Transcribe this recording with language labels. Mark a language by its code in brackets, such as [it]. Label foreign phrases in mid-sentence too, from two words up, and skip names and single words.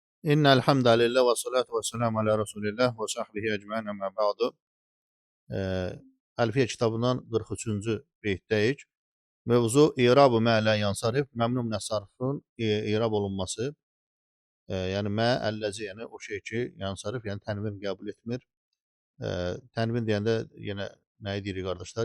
[ar] إن الحمد لله والصلاة والسلام على رسول الله وصحبه أجمعين أما بعد. [az] Əlfiyyə kitabından 43-cü beytdəyik. Mövzu İrab-ı [ar] ما لا ينصرف, ممنوع من الصرف [az] irab olunması. Yəni [ar] ما الذي, [az] yəni o şey ki, yansarif, yəni tənvin qəbul etmir. Tənvin deyəndə yenə nəyi deyirik qardaşlar?